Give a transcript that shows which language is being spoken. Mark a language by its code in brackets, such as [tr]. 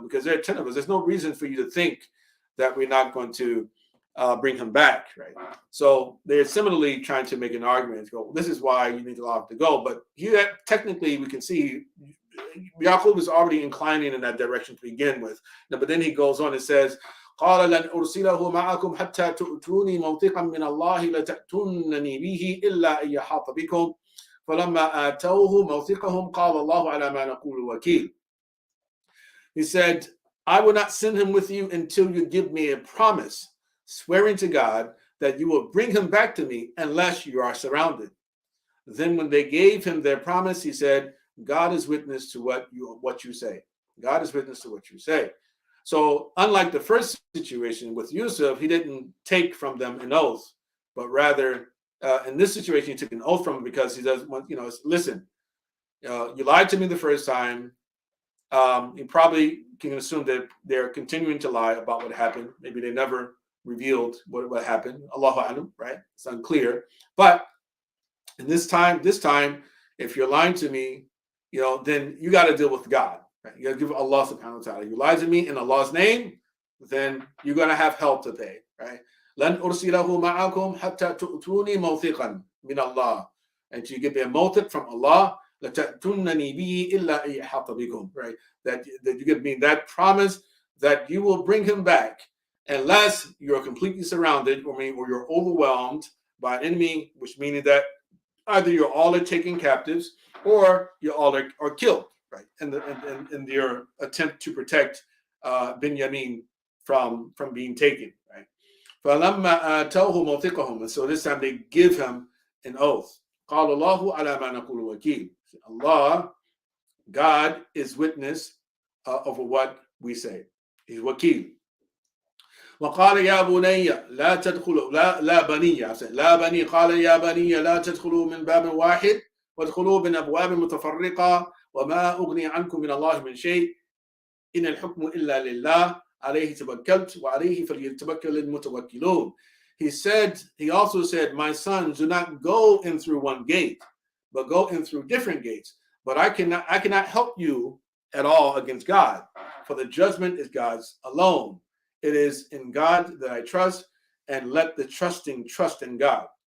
[en] Because there are 10 of us. There's no reason for you to think that we're not going to bring him back, right? So they're similarly trying to make an argument to go, this is why you need to allow him to go. But here, technically, we can see Yaqub is already inclining in that direction to begin with. But then he goes on and says, [ar] قال لن أرسله معكم حتى تؤتوني موثقا من الله لتأتونني به إلا أن يحاط بكم فلما آتوه موثقهم قال الله على ما نقول وكيل. [en] He said, I will not send him with you until you give me a promise, swearing to God that you will bring him back to me unless you are surrounded. Then when they gave him their promise, he said, God is witness to what you say. God is witness to what you say. So unlike the first situation with Yusuf, he didn't take from them an oath, but rather in this situation, he took an oath from him because he doesn't want, listen, you lied to me the first time. You probably can assume that they're continuing to lie about what happened. Maybe they never revealed what happened. Allahu A'lam, right? It's unclear. But in this time, if you're lying to me, then you got to deal with God. Right? You got to give Allah subhanahu wa ta'ala. You lie to me in Allah's name, then you're going to have hell to pay, right? [ar] لن أرسله معكم حتى تؤتوني موثقا من الله. [en] And you get a mawthiq from Allah, [ar] لتأتونني به إلا أن يحاط بكم, [en] right? That you give me that promise that you will bring him back unless you're completely surrounded or you're overwhelmed by an enemy, which meaning that either you're all are taken captives or you all are killed, right? In your attempt to protect Binyamin from being taken, right? [ar] فَلَمَّا آتَوْهُ مَوْثِقَهُم. [en] And so this time they give him an oath. [ar] قَالَ اللَّهُ عَلَى مَا نَقُولُ وَكِيلٌ. [en] Allah, God, is witness over what we say. He's wakil. [ar] وقال يا بني لا تدخلوا لا بني لا بني قال يا بني لا تدخلوا من باب واحد وادخلوا من أبواب متفرقة وما أغني عنكم من الله من شيء إن الحكم إلا لله عليه توكلت وعليه فليتوكل المتوكلون. [en] He also said, my sons, do not go in through one gate, but go in through different gates. But I cannot help you at all against God, for the judgment is God's alone. It is in God that I trust, and let the trusting trust in God.